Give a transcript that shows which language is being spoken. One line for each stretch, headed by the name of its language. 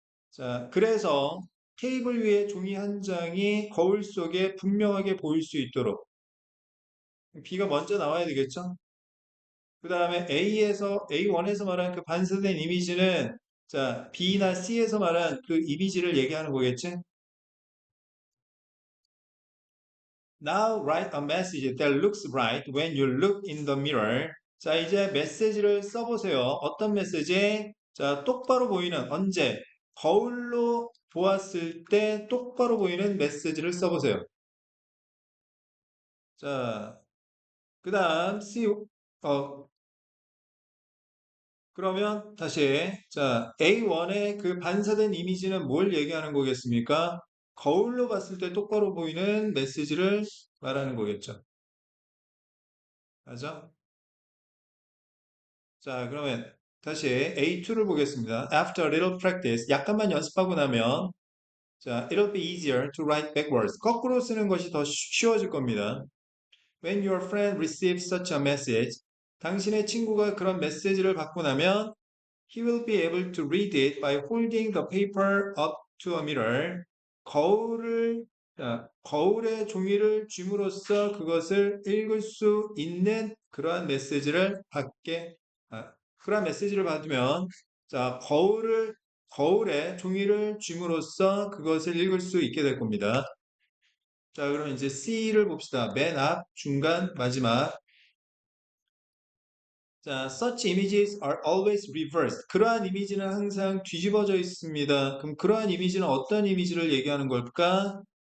Korean: 자, 그래서 테이블 위에 종이 한 장이 거울 속에 분명하게 보일 수 있도록 B가 먼저 나와야 되겠죠? 그 다음에 A1에서 말한 그 반사된 이미지는 자, B나 C에서 말한 그 이미지를 얘기하는 거겠지?
English: Now write a message that looks right when you look in the mirror.
Korean: 자, 이제 메시지를 써보세요. 어떤 메시지? 자, 똑바로 보이는, 언제? 거울로 보았을 때 똑바로 보이는 메시지를 써보세요. 자, 그 다음, 그러면 다시, 자, A1의 그 반사된 이미지는 뭘 얘기하는 거겠습니까? 거울로 봤을 때 똑바로 보이는 메시지를 말하는 거겠죠. 맞아? 자, 그러면 다시 A2를 보겠습니다.
English: After a little practice,
Korean: 약간만 연습하고 나면 자,
English: it'll be easier to write backwards.
Korean: 거꾸로 쓰는 것이 더 쉬워질 겁니다.
English: When your friend receives such a message,
Korean: 당신의 친구가 그런 메시지를 받고 나면
English: he will be able to read it by holding the paper up to a mirror.
Korean: 거울을 거울에 종이를 쥡으로써 그것을 읽을 수 있는 그러한 메시지를 받게 그러한 메시지를 받으면 자 거울에 종이를 쥡으로써 그것을 읽을 수 있게 될 겁니다. 자, 그럼 이제 C를 봅시다. 맨 앞, 중간, 마지막.
English: 자, such images are always reversed.
Korean: 그러한 이미지는 항상 뒤집어져 있습니다. 그럼 그러한 이미지는 어떤 이미지를 얘기하는 걸까?